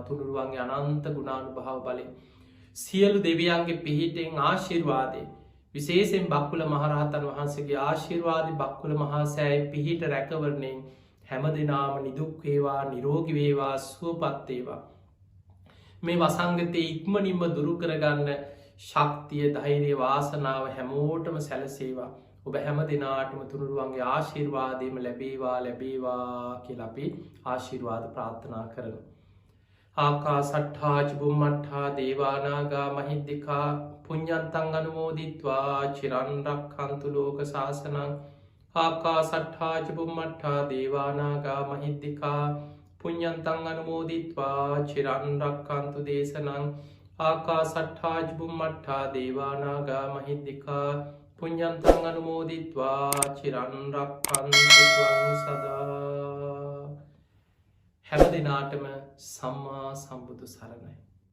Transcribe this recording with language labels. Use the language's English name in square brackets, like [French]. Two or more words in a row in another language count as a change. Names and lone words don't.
[Sinhala] තුනුරුවන්ගේ අනන්ත ගුණානුභාව බලෙන් සියලු දෙවියන්ගේ පිහිටෙන් ආශිර්වාදය විශේෂෙන් බක්කුල මහරහතන් වහන්සේගේ ආශිර්වාද බක්කුල මහාසෑයි පිහිට රැකවරණයෙන් හැම දෙනාම නිදුක්වේවා නිරෝගිවේවා සුවපත්තේවා. මේ වසංගතය ඉක්මනින්ම දුරු කරගන්න ශක්තිය ධෛර්ය වාසනාව හැමෝටම සැලසේවා. ඔබ හැම දෙනාටම තුනුරුවන්ගේ ආශිර්වාදයම ලැබේවා කියල අපි ආශිර්වාද ප්‍රාර්ථනා කරන. [Pali] ආකා සට්හාච බුම්මට්හා දේවානාගා මහිද්දිකා පුඤ්ඤන්තං අනුමෝදිත්වා චිරන්රක් කන්තු ලෝක ශාසනං. ආකා සට්හාච බුම්මට්හා දේවානාගා මහිද්දිකා පුඤ්ඤන්තං අනුමෝදිත්වා චිරන්රක් කන්තු දේශනං. ආකා සට්හාච බුම්මට්හා දේවානාගා මහිද්දිකා පුඤ්ඤන්තං අනුමෝදිත්වා චිරන්රක් කන්තු සදා. [Sinhala] හැම දෙනාටම සම්මා සම්බුදු සරණයි.